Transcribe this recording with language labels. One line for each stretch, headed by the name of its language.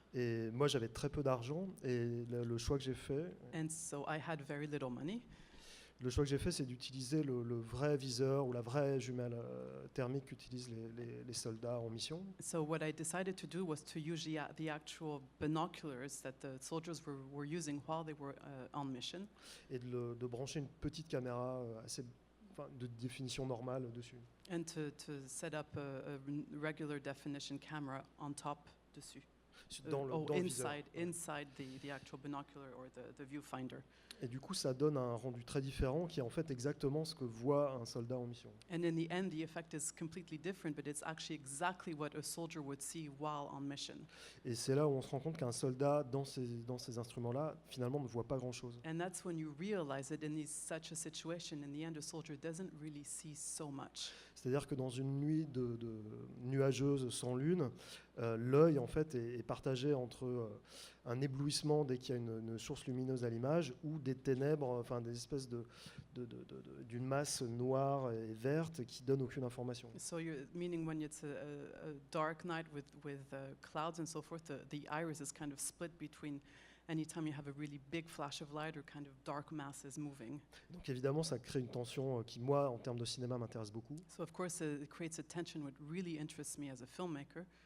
French: Et moi, j'avais très peu d'argent, et le choix que j'ai fait,
English: And so I had very little money.
French: c'est d'utiliser le vrai viseur ou la vraie jumelle thermique qu'utilisent les soldats en mission.
English: So what I decided to do was to use the actual binoculars that the soldiers were using while they were on mission,
French: Et de brancher une petite caméra de définition normale dessus.
English: and to set up a regular definition camera on top
French: dessus. Dans le viseur.
English: Inside the actual binocular or the viewfinder.
French: Et du coup, ça donne un rendu très différent qui est en fait exactement ce que voit un soldat en mission.
English: And in the end, the effect is completely different, but it's actually exactly what a soldier would see while on mission.
French: Et c'est là où on se rend compte qu'un soldat, dans ces instruments-là, finalement ne voit pas grand-chose.
English: And that's when you realize that in such a situation, in the end, a soldier doesn't really see so much.
French: C'est-à-dire que dans une nuit de nuageuse sans lune, l'œil en fait est partagé entre un éblouissement dès qu'il y a une source lumineuse à l'image, ou des ténèbres, enfin des espèces d'une masse noire et verte qui donne aucune information.
English: So meaning when it's a dark night with clouds and so forth, the iris is kind of split between anytime you have a really big flash of light or kind of dark masses moving.
French: Donc évidemment, ça crée une tension qui, moi, en termes de cinéma, m'intéresse beaucoup.
English: So of course it creates a tension what really interests me as a filmmaker.